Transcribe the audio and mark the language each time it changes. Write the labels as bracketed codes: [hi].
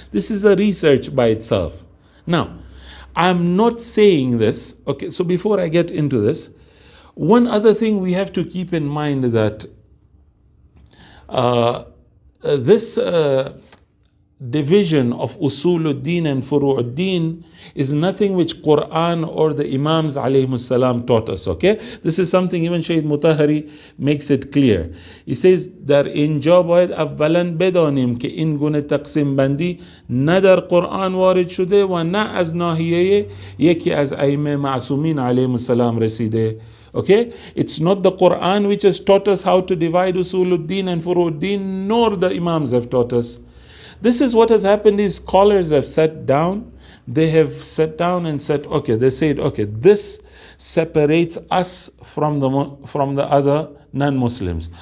[en] This is a research by itself. Now, I'm not saying this, okay, so before I get into this, one other thing we have to keep in mind that this division of Usuluddin and Furu'uddin is nothing which Quran or the Imams alayhimus salam taught us, okay? This is something even Shaykh Mutahari makes it clear. He says, [fa] در اینجا باید اولا بدانیم که این گونه تقسیم بندی نه در قرآن وارد شده و نه از ناحیه یکی از ائمه معصومین علیهم السلام رسیده. [en] Okay, it's not the Quran which has taught us how to divide Usuluddin and Furu'uddin, nor the Imams have taught us. This is what has happened is scholars have sat down, they have sat down and said, okay, they said, okay, this separates us from the other non-Muslims.